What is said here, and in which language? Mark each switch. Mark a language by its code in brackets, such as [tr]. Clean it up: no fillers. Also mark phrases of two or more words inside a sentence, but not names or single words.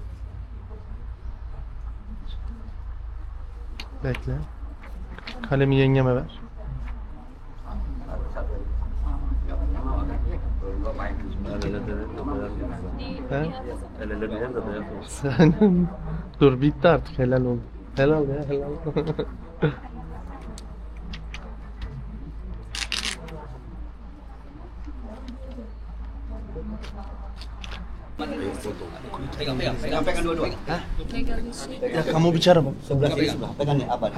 [tr] Bekle. Kalemi yengeme ver. Dur bitti artık, helal oldu. Helal ya, helal. [id] Pegang dua-dua. Ya kamu bicara bang. Sebelah sini sebelah. Pegang nih apa?